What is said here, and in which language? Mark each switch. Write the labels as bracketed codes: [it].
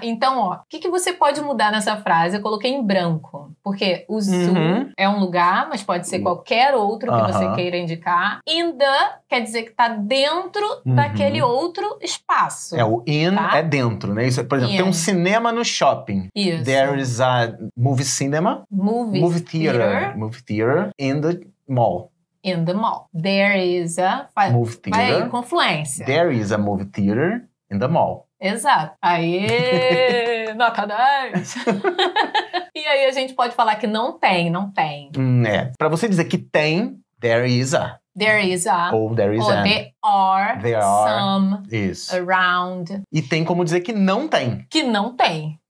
[pt] Então, ó, o que você pode mudar nessa frase? Eu coloquei em branco, porque o zoo é um lugar, mas pode ser qualquer outro que você queira indicar. In the quer dizer que tá dentro daquele outro espaço. O in é dentro, né? Isso, por exemplo, tem um cinema no shopping. Isso. [en] There is a movie cinema. Movie theater in the mall. In the mall. There is a... movie theater. [pt] Vai aí, confluência. [en] There is a movie theater in the mall. [pt] Exato. Aê! Nota 10! E aí a gente pode falar que não tem. Pra você dizer que tem, [en] there is a. There is a. Ou there is an. There are some [pt] Isso. [en] around. [pt] E tem como dizer que não tem. Que não tem.